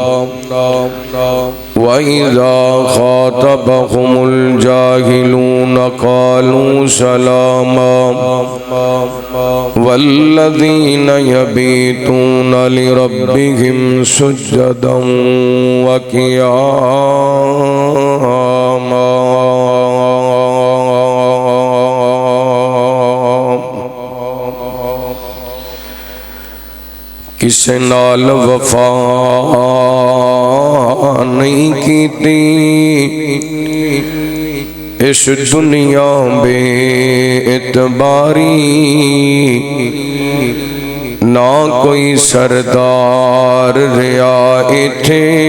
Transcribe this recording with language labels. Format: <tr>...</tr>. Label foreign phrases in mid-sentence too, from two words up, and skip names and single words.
<ar>وإذا خاطبهم الجاهلون قالوا سلاما والذين يبيتون لربهم سجدا وقياما</ar> <pa>کسے نال وفا نہیں کیتی اس دنیا بے اعتباری نہ کوئی سردار ریا ایتھے</pa>